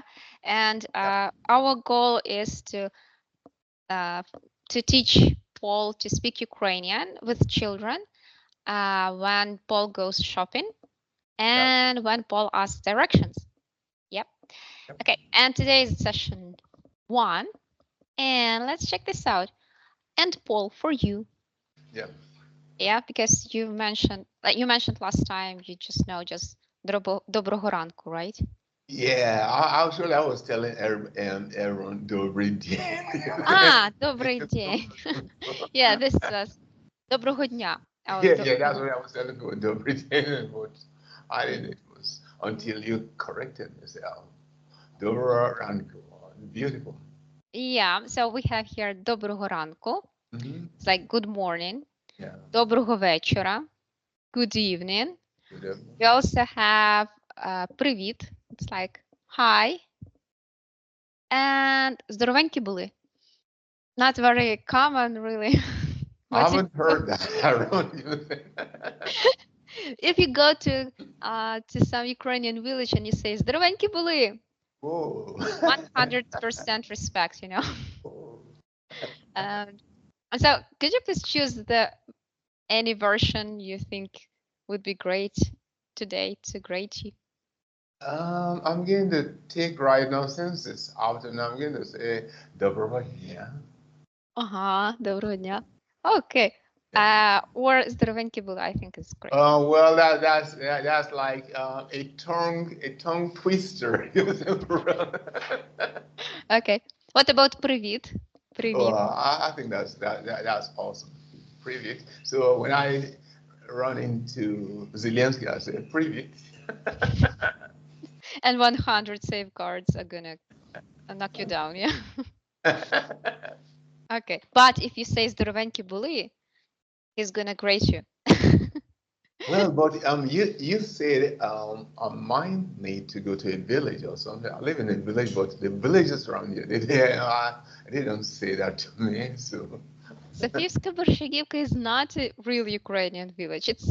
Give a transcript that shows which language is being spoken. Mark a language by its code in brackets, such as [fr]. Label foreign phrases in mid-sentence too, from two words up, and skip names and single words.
[en] And our goal is to teach Paul to speak Ukrainian with children when Paul goes shopping and when Paul asks directions. Yep. Okay, and today is session 1. And let's check this out. And Paul, for you. Yeah. Yeah, because you mentioned last time, you just know [uk] доброго ранку, [en] right? Yeah. Actually, I was telling Aaron [ru] добрый день. [uk] Добрий день. [en] Yeah, this was [uk] доброго дня. [en] Yeah, that's what I was telling you, [ru] добрый день. [en] But I didn't. It was until you corrected me. Say, [uk] доброго ранку. [en] Beautiful. Yeah, so we have here [uk] доброго ранку. [en] It's like good morning. Yeah. [uk] Доброго вечора. [en] Good evening. Good evening. We also have привіт. It's like hi. [uk] And здоровенькі були. [en] Not very common, really. I haven't heard that. If you go to some Ukrainian village and you say [uk] здоровенькі були, [en] 100% respect, you know. So could you please choose any version you think would be great today to grade you? I'm going to take right now, since it's afternoon, I'm going to say [uk] доброго дня. Доброго дня. Okay. Or здоровенькі були, [en] I think is great. Well, that's like a tongue twister. Okay. What about привіт? Привіт. I think that's awesome. Привіт. So when I run into Zelensky, I say привіт. And 100 safeguards are gonna knock you down, yeah? Okay. But if you say здоровенькі були, he's gonna grade you. Well, but you said I might need to go to a village or something. I live in a village, but the villages around here, they don't say that to me. So. Софіївська Борщагівка is not a real Ukrainian village. It's